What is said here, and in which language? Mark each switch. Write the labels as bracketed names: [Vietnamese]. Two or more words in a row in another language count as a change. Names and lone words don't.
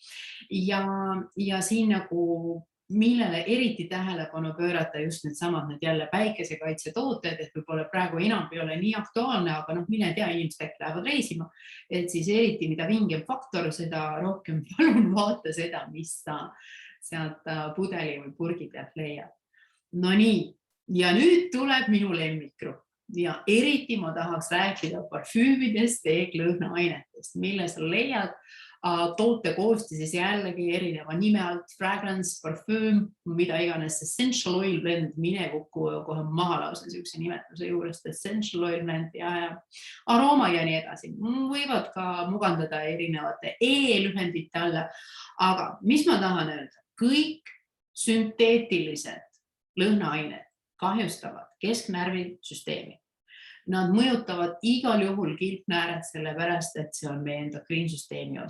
[Estonian] Ja siin nagu, millele eriti tähelepanu pöörata just need jälle päikesekaitsetooted, et võib-olla praegu enam ei ole nii aktuaalne, aga mine tea, inimesed äkki lähevad reisima, et siis eriti mida vingem faktor, seda rohkem palun vaata seda, mis ta sealt pudeli või purgi pealt leiab. No nii, ja nüüd tuleb minu lemmikgrupp ja eriti ma tahaks rääkida parfüümidest ehk lõhnaainetest, mille sa leiad toote koostises jällegi erineva nime alt, fragrance, parfüüm, mida iganes, [English] essential oil blend, [Estonian] mine kokku kohe maha lausa niisuguse nimetuse juurest, [English] essential oil blend [Estonian] ja arooma ja nii edasi. Võivad ka mugandada erinevate E-lühendite alla, aga mis ma tahan öelda? Kõik sünteetilised lõhnaained kahjustavad kesknärvisüsteemi. Nad mõjutavad igal juhul kilpnääret, sellepärast, et see on meie endokriinsüsteemi osa.